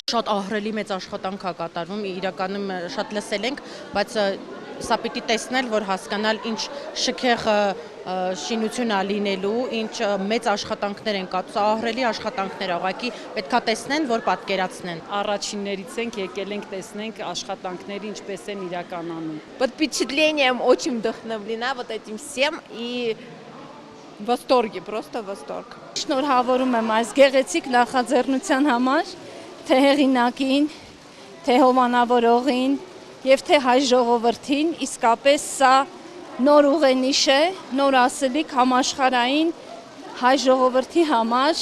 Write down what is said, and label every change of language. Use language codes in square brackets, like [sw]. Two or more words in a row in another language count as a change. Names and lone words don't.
[hy] Շատ ահռելի մեծ աշխատանք է կատարվում, իրականում շատ լսել ենք, բայց սա պիտի տեսնել, որ հասկանալ ինչ շքեղ շինություն է լինելու, ինչ մեծ աշխատանքներ են կատարվում, սա ահռելի աշխատանքներ, ուղղակի պետքա տեսնեն, որ պատկերացնեն։ Առաջիններից ենք, եկել ենք տեսնենք աշխատանքները ինչպես են իրականանում։ [ru] Под впечатлением очень вдохновлена вот этим всем и в восторге, просто восторг. [hy] Շնորհավորում եմ այս գեղեցիկ նախաձեռնության համար, թե հեղինակին, թե հովանավորողին եւ թե հայ ժողովրդին, իսկապես սա նոր ուղենիշ է, նոր ասելիք համաշխարհային հայ ժողովրդի համար։